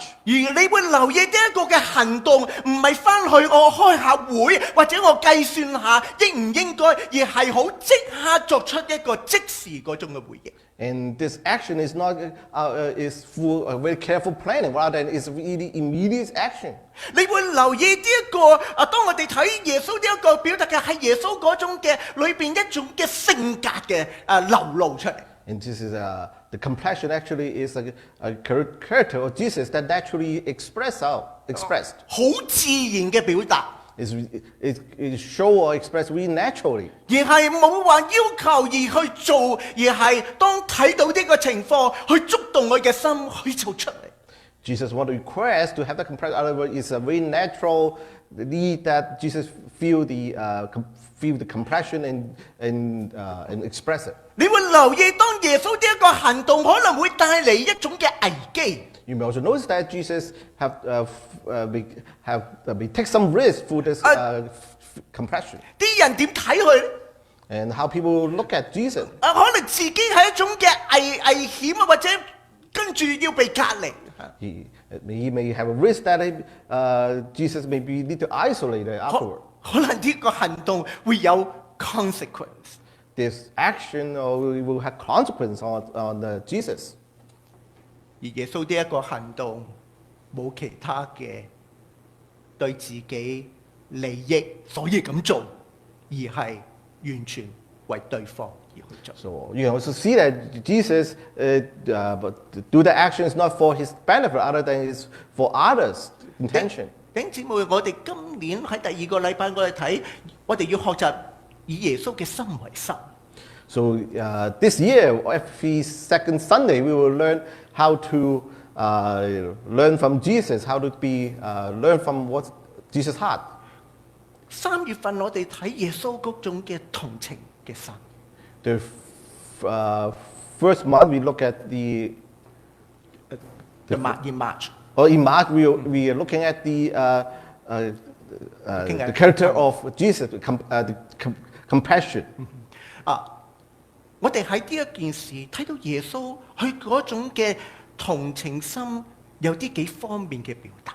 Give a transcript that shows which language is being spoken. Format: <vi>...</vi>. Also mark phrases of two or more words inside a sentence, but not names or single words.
<yue>而你會留意呢一個嘅行動，唔係翻去我開下會，或者我計算下應唔應該，而係好即刻作出一個即時嗰種嘅回應。</yue> <en>And this action is not is full very careful planning, rather than it's really immediate action.</en> <yue>你會留意呢一個當我哋睇耶穌呢一個表達嘅係耶穌嗰種嘅裏邊一種嘅性格嘅流露出嚟。</yue> <en>And this is the compassion actually is a character of Jesus that naturally expressed.</en> <yue>好自然嘅表達。</yue> <en>It show or express really naturally.</en> <yue>而係冇話要求而去做，而係當睇到呢個情況，去觸動我嘅心，去做出嚟。</yue> <en>Jesus want to request to have the compassion. In other words, it's a very natural need that Jesus feel the compassion and express it.</en> <yue>你會留意當耶穌呢一個行動可能會帶嚟一種嘅危機。</yue> <en>You may also notice that Jesus have take some risk for this compassion.</en> <yue>啲人點睇佢咧？</yue> <en>And how people look at Jesus.</en> <yue>可能自己係一種嘅危險啊，或者跟住要被隔離。</yue> <en>He may have a risk that Jesus may be need to isolate afterward.</en> <yue>可能呢個行動會有 consequence。</yue> <en>This action will have consequence on Jesus.</en> <yue>而耶穌呢一個行動冇其他嘅對自己利益，所以咁做，而係完全為對方而去做。</yue> <en>So you can also see that Jesus do the actions not for his benefit, other than it's for others' intention.</en> <yue>弟兄姊妹，我哋今年喺第二個禮拜，我哋睇，我哋要學習以耶穌嘅心為心。</yue> <en>So this year, every second Sunday, we will learn how to learn from Jesus, how to learn from what Jesus' heart.</en> <yue>3 月份我哋睇耶穌嗰種嘅同情嘅心。</yue> <en>The first month we look at the March. Or in March we are looking at the character of Jesus, the compassion.</en> <yue>我哋喺呢一件事睇到耶穌佢嗰種嘅同情心有啲幾方面嘅表達。</yue>